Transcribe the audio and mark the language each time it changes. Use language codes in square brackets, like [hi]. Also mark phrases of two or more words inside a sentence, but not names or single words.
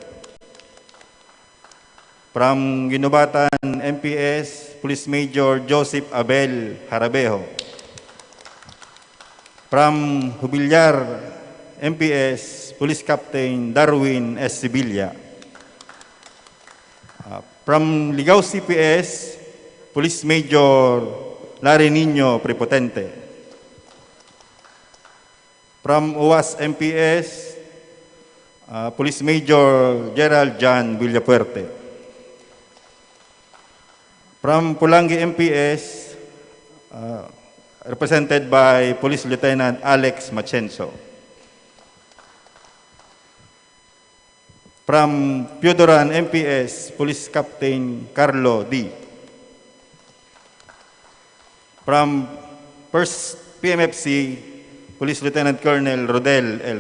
[en] From Ginubatan MPS, Police Major Joseph Abel Harabejo. From Jubilyar MPS, Police Captain Darwin S. Sibilla. From Ligaw CPS, Police Major Larry Nino Prepotente. From UAS MPS, Police Major Gerald John Villapuerte. From Pulangi MPS, represented by Police Lieutenant Alex Machenso. From Piodoran MPS, Police Captain Carlo D. From 1st PMFC, Police Lieutenant Colonel Rodel L.